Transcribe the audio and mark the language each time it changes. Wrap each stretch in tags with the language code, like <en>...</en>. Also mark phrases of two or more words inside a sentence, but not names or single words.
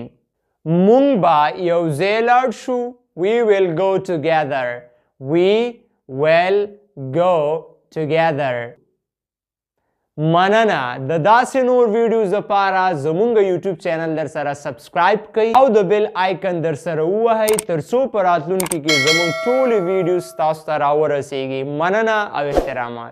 <ps>مونږ به یو ځای لاړ شو.</ps> <en>We will go together. We will go together.</en> <ps>مننه. د داسې نور ویډیوز لپاره زمونږ یوټیوب چینل در سره سبسکرایب کړئ او د بیل آیکن در سره ووهئ تر څو په راتلونکي کې زمونږ ټولې ویډیوز تاسو ته راورسیږي. مننه او احترامات.</ps>